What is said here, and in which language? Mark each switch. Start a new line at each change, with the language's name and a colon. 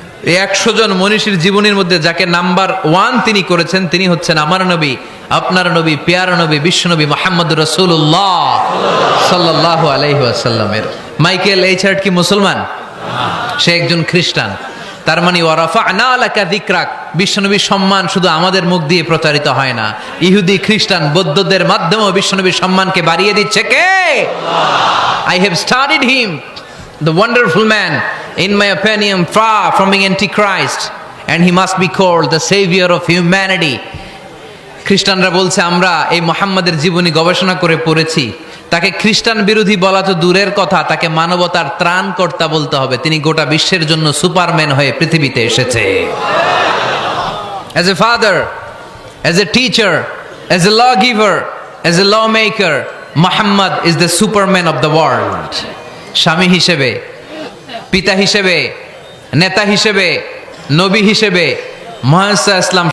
Bangla: এই 100 জন মনীষীর জীবনীর মধ্যে যাকে নাম্বার 1 তিনি করেছেন, তিনি হচ্ছেন আমার নবী, আপনার নবী, পেয়ারা নবী, বিশ্বনবী মুহাম্মদুর রাসূলুল্লাহ সাল্লাল্লাহু আলাইহি ওয়াসাল্লামের। মাইকেল এইচ হার্ট কি মুসলমান? সে একজন খ্রিস্টান। তার মানে
Arabic: ওয়া রাফা'না লাকা যিকরাক,
Bangla: বিশ্বনবীর সম্মান শুধু আমাদের মুখ দিয়ে প্রচারিত হয় না, ইহুদি, খ্রিস্টান, বৌদ্ধদের মাধ্যমেও বিশ্বনবীর সম্মানকে বাড়িয়ে দিচ্ছে কে?
English: I have studied him, the wonderful man, in my opinion far from being antichrist, and he must be called the savior of humanity.
Bangla: খ্রিস্টানরা বলছে আমরা এই মুহাম্মাদের জীবনী গবেষণা করে পড়েছি, তাকে খ্রিস্টান বিরোধী বলা তো দূরের কথা, তাকে মানবতার ত্রাণকর্তা বলতে হবে। তিনি গোটা বিশ্বের জন্য সুপারম্যান হয়ে পৃথিবীতে এসেছে।
English: As a father, as a teacher, as a lawgiver, as a lawmaker, Muhammad is the superman of the world.
Bangla: স্বামী হিসেবে, পিতা হিসেবে, নেতা হিসেবে, নবী হিসেবে মুহাম্মদ সাল্লাল্লাহু আলাইহি ওয়াসাল্লাম